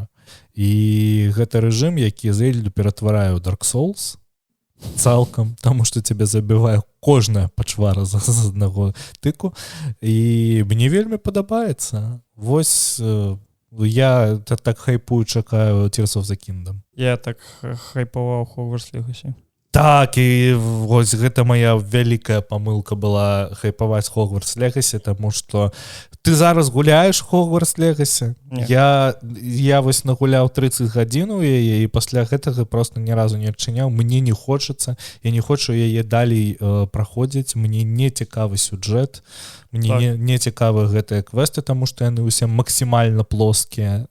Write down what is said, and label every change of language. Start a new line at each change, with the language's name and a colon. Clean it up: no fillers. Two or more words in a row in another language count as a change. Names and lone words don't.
Belarusian: І гэта рэжым, які Зельду ператварае ў Dark Souls, цалкам, таму што цябе забівае кожная пачвара з аднаго тыку, і мне вельмі падабаецца. Вось я так хайпую, чакаю Tears of the Kingdom. Я так хайпаваў Hogwarts Legacy. Так, і вось гэта моя вялікая памылка была хайпаваць Hogwarts Legacy, таму што ты зараз гуляеш Hogwarts Legacy? Я вось нагуляў 30 гадзін у яе, і пасля гэтага просто ні разу не адчыняў. Мне не хочацца, я не хочу яе далей праходзіць, мне не цікавы сюжэт, мне не цікавы гэтыя квесты, таму што яны ўсе максімальна плоскія.